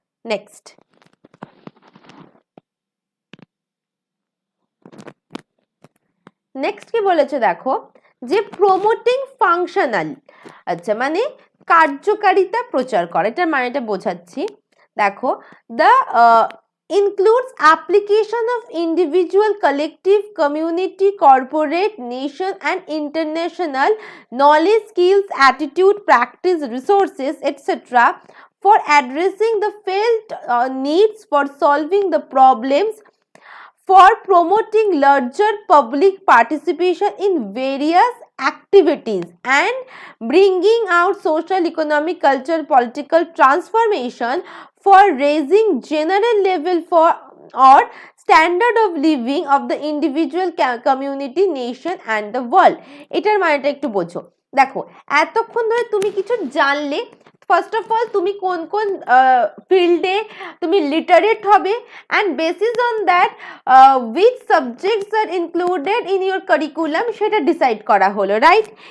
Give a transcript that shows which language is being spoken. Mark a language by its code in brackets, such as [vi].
[bn] Next কি বলেছে দেখো, যে প্রমোটিং ফাংশনাল, আচ্ছা মানে কার্যকারিতা প্রচার করা, এটার মানেটা বোঝাচ্ছি। [en] দেখো, the includes application of individual, collective, community, corporate, nation and international knowledge, skills, attitude, practice, resources, etc. for addressing the felt needs, for solving the problems, for promoting larger public participation in various activities and bringing out social, economic, cultural, political transformation, for raising general level for or standard of living of the individual, community, nation and the world. [bn] এটার মানেটা একটু বোঝো। দেখো, এতক্ষণ ধরে তুমি কিছু জানলে, ফার্স্ট অফ অল তুমি কোন কোন ফিল্ডে তুমি লিটারেট হবে, [en] and basis on that which subjects are included in your curriculum [bn] সেটা ডিসাইড করা হলো, রাইট?